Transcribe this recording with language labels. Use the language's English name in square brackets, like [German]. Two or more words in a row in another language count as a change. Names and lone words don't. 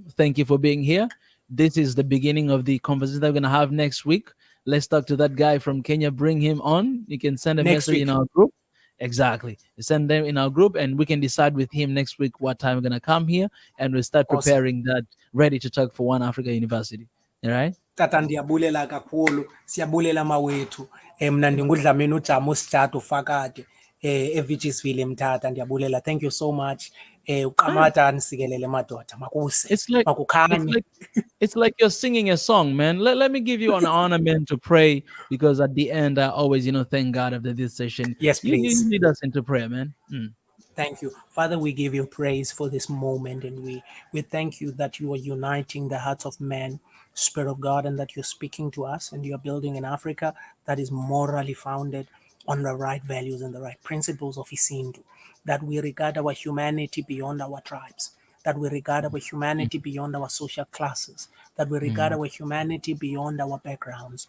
[English] Thank you for being here. This is the beginning of the conversation that we're gonna have next week. Let's talk to that guy from Kenya. Bring him on. You can send a Next message in week. our group. Exactly. Send them in our group, and we can decide with him next week what time we're gonna come here, and we'll start Awesome. preparing that, ready to talk for One Africa University. All right. [Xhosa] Tata ndiyabulela kakhulu, siyabulela mawethu. Mna ndingudlamini uJama uSithathu Fakade eVichtsville eMthatha. Ndiyabulela. [English] Thank you so much. [Xhosa] Uqamata nisikelele madoda. Makuse. [English] It's like [Xhosa] Makukhanye. [English] it's like you're singing a song, man. Let me give you an honor, man, to pray, because at the end I always thank God after this session. Yes, You please. lead us into prayer, man. Thank you. Father, we give you praise for this moment, and we thank you that you are uniting the hearts of men, Spirit of God, and that you're speaking to us and you're building an Africa that is morally founded on the right values and the right principles of Isintu, that we regard our humanity beyond our tribes, that we regard our humanity beyond our social classes, that we regard our humanity beyond our backgrounds.